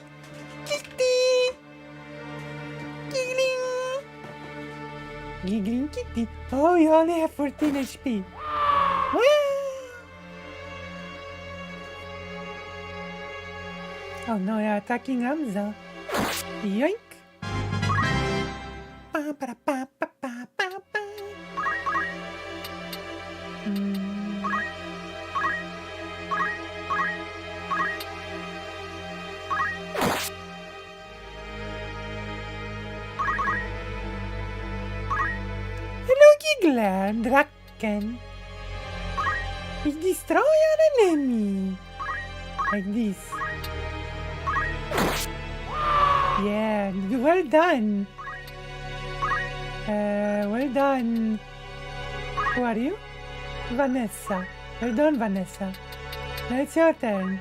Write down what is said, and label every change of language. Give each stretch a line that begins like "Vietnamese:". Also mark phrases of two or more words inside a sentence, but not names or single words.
English: Kitty! Giggling! Giggling kitty. Oh, you only have 14 HP. Wow! Oh no, you're attacking Hamza. Yoink! Pa, pa, pa, pa, pa, pa, pa. Hello, Giggler, Draken. We destroy our enemy. Like this. Yeah, well done. Well done. Who are you? Vanessa. Well done, Vanessa. Now it's your turn.